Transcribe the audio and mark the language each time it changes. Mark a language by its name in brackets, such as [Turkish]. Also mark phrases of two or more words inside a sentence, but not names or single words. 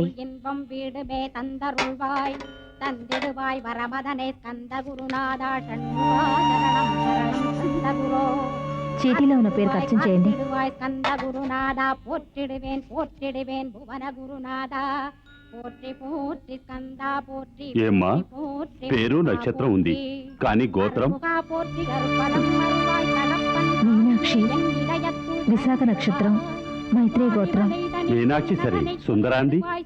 [Tamil] இன்பம் வீடுமே தந்தருள்வாய் தந்திடுவாய் வரமதனே ஸ்கந்த குருநாதா ஷண்முகா சரணம் சரணம் ஸ்கந்த குரு. [Telugu] చీటీలో ఉన్న పేరు అర్చన చేయండి. [Tamil] ஸ்கந்த குருநாதா போற்றிடுவேன் போற்றிடுவேன் புவன குருநாதா போற்றி போற்றி ஸ்கந்தா போற்றி. [Telugu] ఏమ్మా, పేరు నక్షత్రం ఉంది, కానీ గోత్రం? మీనాక్షి, విశాఖ నక్షత్రం, మైత్రి గోత్రం. మీనాక్షి సరే, సుందరాంది?